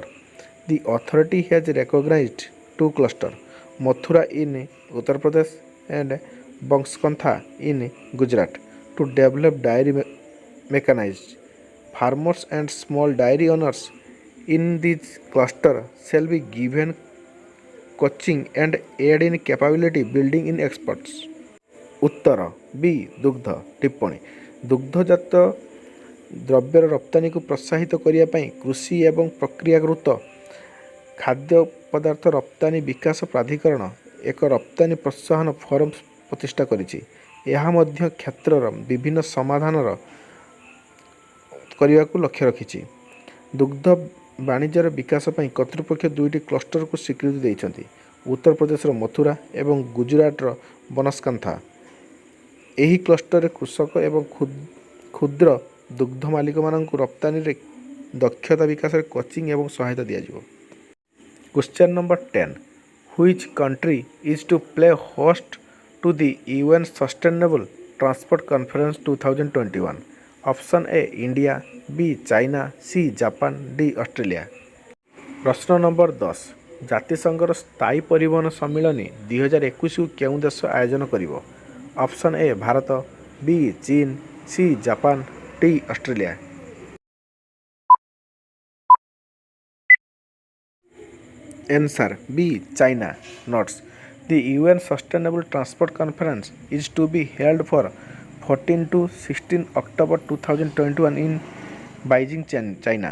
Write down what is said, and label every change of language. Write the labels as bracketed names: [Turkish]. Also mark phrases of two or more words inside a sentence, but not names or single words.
[English] The authority has recognized two clusters, Mathura in Uttar Pradesh and Banaskantha in Gujarat, to develop dairy mechanized. Farmers and small dairy owners in this cluster shall be given coaching and aid in capability building in experts. [Odia] ଉତ୍ତର ବି ଦୁଗ୍ଧ ଟିପ୍ପଣୀ ଦୁଗ୍ଧଜାତ ଦ୍ରବ୍ୟର ରପ୍ତାନିକୁ ପ୍ରୋତ୍ସାହିତ କରିବା ପାଇଁ କୃଷି ଏବଂ ପ୍ରକ୍ରିୟାକୃତ ଖାଦ୍ୟ ପଦାର୍ଥ ରପ୍ତାନି ବିକାଶ ପ୍ରାଧିକରଣ ଏକ ରପ୍ତାନି ପ୍ରୋତ୍ସାହନ ଫୋରମ ପ୍ରତିଷ୍ଠା କରିଛି। ଏହା ମଧ୍ୟ କ୍ଷେତ୍ରର ବିଭିନ୍ନ ସମାଧାନର କରିବାକୁ ଲକ୍ଷ୍ୟ ରଖିଛି। ଦୁଗ୍ଧ ବାଣିଜ୍ୟର ବିକାଶ ପାଇଁ କର୍ତ୍ତୃପକ୍ଷ ଦୁଇଟି କ୍ଲଷ୍ଟରକୁ ସ୍ୱୀକୃତି ଦେଇଛନ୍ତି, ଉତ୍ତରପ୍ରଦେଶର ମଥୁରା ଏବଂ ଗୁଜରାଟର ବନାସକାନ୍ଥା। ଏହି କ୍ଲଷ୍ଟରରେ କୃଷକ ଏବଂ କ୍ଷୁଦ୍ର ଦୁଗ୍ଧ ମାଲିକମାନଙ୍କୁ ରପ୍ତାନିରେ ଦକ୍ଷତା ବିକାଶରେ କୋଚିଂ ଏବଂ ସହାୟତା ଦିଆଯିବ। [English] Question number 10. Which country is to play host to the UN Sustainable Transport Conference 2021? Option A. India, B. China, C. Japan, D. Australia. [Odia] ପ୍ରଶ୍ନ ନମ୍ବର 10. ଜାତିସଂଘର ସ୍ଥାୟୀ ପରିବହନ ସମ୍ମିଳନୀ 2021କୁ କେଉଁ ଦେଶ ଆୟୋଜନ କରିବ? [English] option A [Odia] ଭାରତ, ବି ଚୀନ, ସି ଜାପାନ, ଡି ଅଷ୍ଟ୍ରେଲିଆ। [English] Answer B. China. Notes. The UN Sustainable Transport Conference is to be held for 14 to 16 October 2021 in Beijing, China.